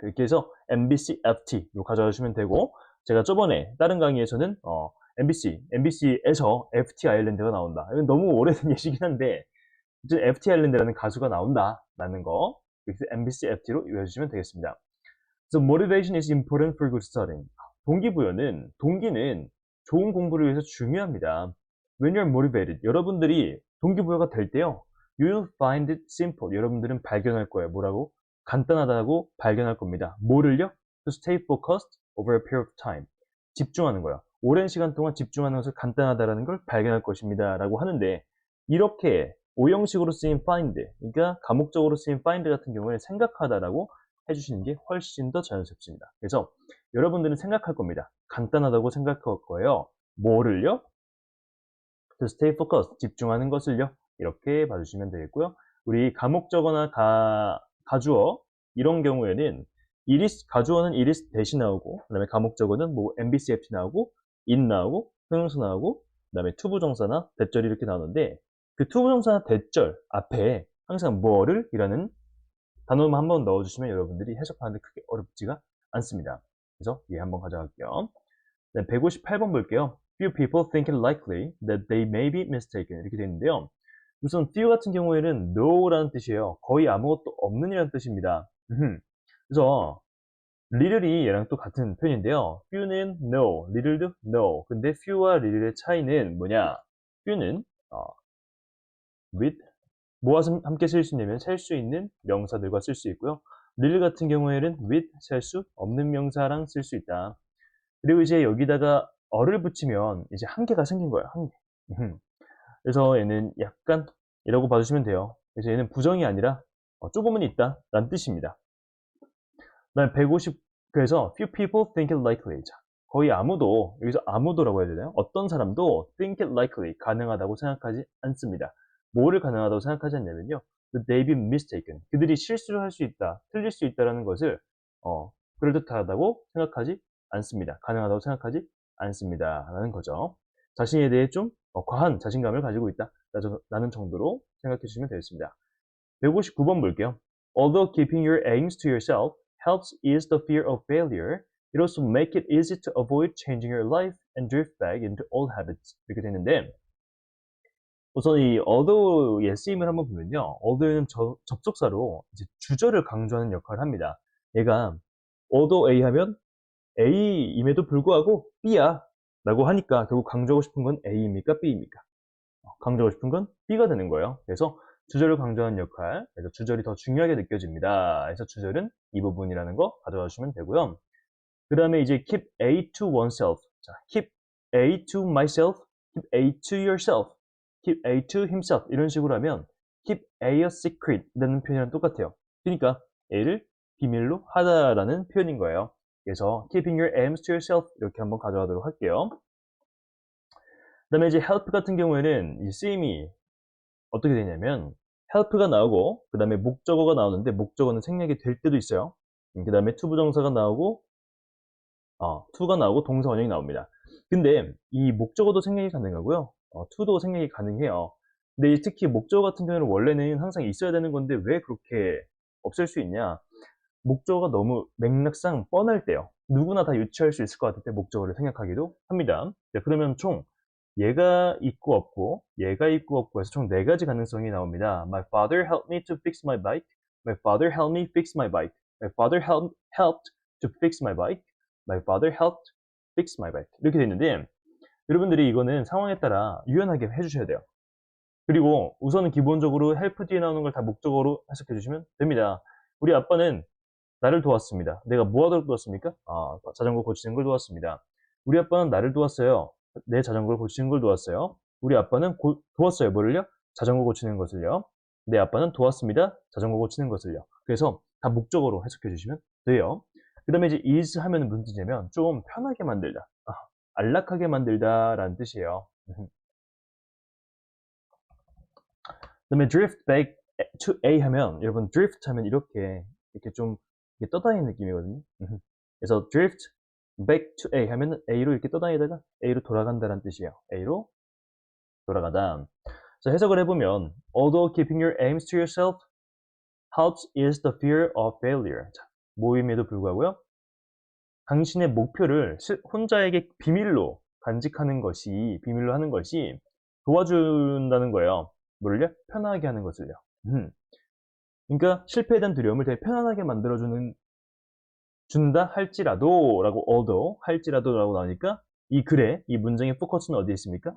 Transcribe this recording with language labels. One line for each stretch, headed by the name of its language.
Korean: 이렇게 해서 MBC, FT로 가져가시면 되고, 제가 저번에 다른 강의에서는 MBC에서 FT 아일랜드가 나온다. 이건 너무 오래된 예시긴 한데 이제 FT 아일랜드라는 가수가 나온다라는 거, 그래서 MBC, FT로 외워주시면 되겠습니다.
English: So motivation is important for good studying.
Korean: 동기는 좋은 공부를 위해서 중요합니다.
English: When you're motivated,
Korean: 여러분들이 동기부여가 될 때요,
English: you'll find it simple.
Korean: 여러분들은 발견할 거예요. 뭐라고? 간단하다고 발견할 겁니다. 뭐를요?
English: To stay focused over a period of time.
Korean: 집중하는 거예요. 오랜 시간 동안 집중하는 것을 간단하다라는 걸 발견할 것입니다. 라고 하는데, 이렇게 오형식으로 쓰인 find, 그러니까 가목적으로 쓰인 find 같은 경우에 생각하다라고 해주시는 게 훨씬 더 자연스럽습니다. 그래서 여러분들은 생각할 겁니다. 간단하다고 생각할 거예요. 뭐를요?
English: To stay focused,
Korean: 집중하는 것을요. 이렇게 봐주시면 되겠고요. 우리 가목적어나 가주어 이런 경우에는 가주어는 it 대신 나오고, 그 다음에 가목적어는 뭐 MBC, FT 나오고, it 나오고, 형용사 나오고, 그 다음에 투부정사나 대절이 이렇게 나오는데, 그 투부정사나 대절 앞에 항상 뭐를 이라는 단어만 한번 넣어주시면 여러분들이 해석하는데 크게 어렵지가 않습니다. 그래서 얘 한번 가져갈게요. 네, 158번 볼게요.
English: Few people think it likely that they may be mistaken.
Korean: 이렇게 되어 있는데요. 우선 few 같은 경우에는 no라는 뜻이에요. 거의 아무것도 없는 이라는 뜻입니다. 그래서 little이 얘랑 또 같은 표현인데요. few는 no, little도 no. 근데 few와 little의 차이는 뭐냐? few는 with 뭐와 함께 쓸 수 있냐면 셀 수 있는 명사들과 쓸 수 있고요. little 같은 경우에는 with 셀 수 없는 명사랑 쓸 수 있다. 그리고 이제 여기다가 어를 붙이면 이제 한계가 생긴 거예요. 한계. 그래서 얘는 약간 이라고 봐주시면 돼요. 그래서 얘는 부정이 아니라 조금은 있다 라는 뜻입니다. 그다음 150, 그래서
English: few people think it likely.
Korean: 자, 거의 아무도, 여기서 아무도라고 해야 되나요? 어떤 사람도
English: think it likely,
Korean: 가능하다고 생각하지 않습니다. 뭐를 가능하다고 생각하지 않냐면요,
English: that they be mistaken.
Korean: 그들이 실수를 할 수 있다, 틀릴 수 있다라는 것을 그럴듯하다고 생각하지 않습니다. 가능하다고 생각하지 않습니다. 라는 거죠. 자신에 대해 좀 과한 자신감을 가지고 있다 라는 정도로 생각해 주시면 되겠습니다. 159번 볼게요.
English: Although keeping your aims to yourself helps ease the fear of failure, It also make it easy to avoid changing your life and drift back into old habits.
Korean: 이렇게 되는데 우선 이 although의 쓰임을 한번 보면요. although는 접속사로 이제 주절을 강조하는 역할을 합니다. 얘가 although A 하면 A임에도 불구하고 B야 라고 하니까 결국 강조하고 싶은 건 A입니까? B입니까? 강조하고 싶은 건 B가 되는 거예요. 그래서 주절을 강조하는 역할, 그래서 주절이 더 중요하게 느껴집니다. 그래서 주절은 이 부분이라는 거 가져와 주시면 되고요. 그 다음에 이제
English: keep A to oneself. 자, keep A to myself, keep A to yourself, keep A to himself
Korean: 이런 식으로 하면
English: keep A a secret
Korean: 라는 표현이랑 똑같아요. 그러니까 A를 비밀로 하다라는 표현인 거예요. 그래서
English: keeping your aims to yourself
Korean: 이렇게 한번 가져가도록 할게요. 그 다음에 이제 help 같은 경우에는 이 쓰임이 어떻게 되냐면 help가 나오고 그 다음에 목적어가 나오는데 목적어는 생략이 될 때도 있어요. 그 다음에 to 부정사가 나오고 to가 나오고 동사 원형이 나옵니다. 근데 이 목적어도 생략이 가능하고요. to도 생략이 가능해요. 근데 특히 목적어 같은 경우는 원래는 항상 있어야 되는 건데 왜 그렇게 없앨 수 있냐? 목적어가 너무 맥락상 뻔할 때요. 누구나 다 유추할 수 있을 것 같을 때 목적어를 생략하기도 합니다. 자, 그러면 총 얘가 있고 없고 얘가 있고 없고 해서 총 4가지 가능성이 나옵니다.
English: My father helped me to fix my bike. My father helped me fix my bike. My father helped to fix my bike. My father helped fix my bike.
Korean: 이렇게 되는데 여러분들이 이거는 상황에 따라 유연하게 해주셔야 돼요. 그리고 우선은 기본적으로 help 뒤에 나오는 걸 다 목적어로 해석해 주시면 됩니다. 우리 아빠는 나를 도왔습니다. 내가 뭐 하도록 도왔습니까? 자전거 고치는 걸 도왔습니다. 우리 아빠는 나를 도왔어요. 내 자전거를 고치는 걸 도왔어요. 우리 아빠는 도왔어요. 뭐를요? 자전거 고치는 것을요. 내 아빠는 도왔습니다. 자전거 고치는 것을요. 그래서 다 목적어로 해석해 주시면 돼요. 그 다음에 이제 is 하면 무슨 뜻이냐면 좀 편하게 만들다. 안락하게 만들다 라는 뜻이에요. 그 다음에 drift back to A 하면 여러분 drift 하면 이렇게 좀 떠다니는 느낌이거든요. 그래서 drift back to A 하면 A로 이렇게 떠다니다가 A로 돌아간다는 뜻이에요. A로 돌아가다. 자, 해석을 해보면
English: although keeping your aims to yourself helps is the fear of failure.
Korean: 자, 모임에도 불구하고요. 당신의 목표를 혼자에게 비밀로 간직하는 것이 비밀로 하는 것이 도와준다는 거예요. 뭐를요? 편하게 하는 것을요. 그러니까 실패에 대한 두려움을 되게 편안하게 만들어주는 준다 할지라도 라고 although 할지라도 라고 나오니까 이 글에 이 문장의 포커스는 어디에 있습니까?